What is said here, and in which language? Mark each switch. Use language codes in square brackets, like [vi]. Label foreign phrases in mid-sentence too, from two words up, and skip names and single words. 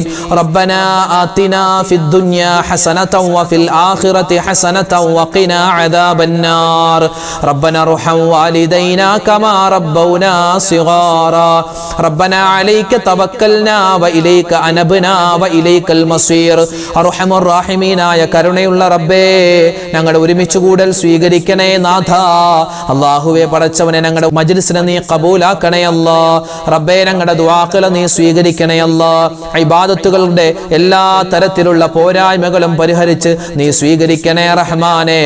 [ar] ربنا آتنا في الدنيا حسنة وفي الآخرة حسنة وقنا عذاب النار. ربنا ارحم والدينا كما ربونا صغارا. ربنا عليك توكلنا وإليك أنبنا وإليك المصير. أرحم الراحمين [ml] ആയ കരുണയുള്ള റബ്ബേ, ഞങ്ങളുടെ ഒരുമിച്ച് കൂടൽ സ്വീകരിക്കണേ നാഥ. അല്ലാഹുവേ പടച്ചവനെ, ഞങ്ങളുടെ മജ്ലിസിനെ നീ ഖബൂലാക്കണേ അല്ലാ. റബ്ബേ, ഞങ്ങളുടെ ദുആകളെ നീ സ്വീകരിക്കണേ അല്ലാ. ഇബാദത്തുകളുടെ എല്ലാ തരത്തിലുള്ള പോരായ്മകളും പരിഹരിച്ച് നീ സ്വീകരിക്കണേ റഹ്മാനെ.